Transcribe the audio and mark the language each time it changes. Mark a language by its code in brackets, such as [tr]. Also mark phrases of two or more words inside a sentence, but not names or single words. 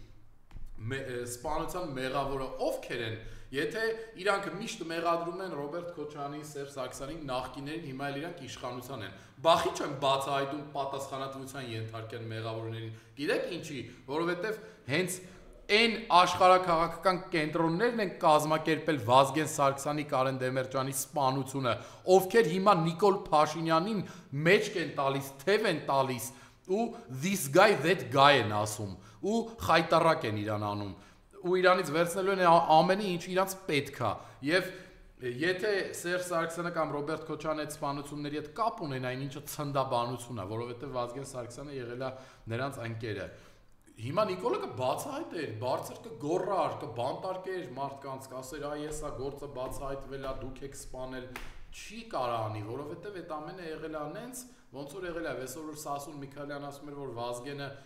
[hy] սպանության մեղավորը ովքեր են, եթե իրանք միշտ մեղադրում են Ռոբերտ Քոչարյանի, Սերժ Սարգսյանին, նախկիներին, հիմա էլ իրանք իշխանության են, բախի չեն բացահայտում պատասխանատվության ենթարկեն մեղավորներին, գիտեք ինչի, որովհետեւ հենց այն աշխարհակաղակական կենտրոններն են կազմակերպել Վազգեն Սարգսյանի, Կարեն Դեմերճյանի սպանությունը, ովքեր հիմա Նիկոլ Փաշինյանին մեջք են տալիս, թև են տալիս ու [en] this guy that guy [hy] են ասում ու խայտարակ են իրան անում ու իրանից վերցնելու են ամենը ինչ իրանց պետք է եւ Եթե Սերժ Սարգսյանը կամ Ռոբերտ Քոչյանը այդ սպանությունների հետ կապ ունենային, ինչը ցնդաբանություն է, որովհետև Վազգեն Սարգսյանը եղել է նրանց ընկերը։ Հիմա Նիկոլը կբացահայտեր, բարձր կգոռար, կբանտարկեր մարդկանց, կասեր, այ էսա գործը բացահայտվել է, դուք եք սպանել, չի կարա անի, որովհետև այդ ամենը եղել է անենց, ոնց որ եղել է, այսօր որ Սասուն Միքայելյան ասում էր, որ Վազգենը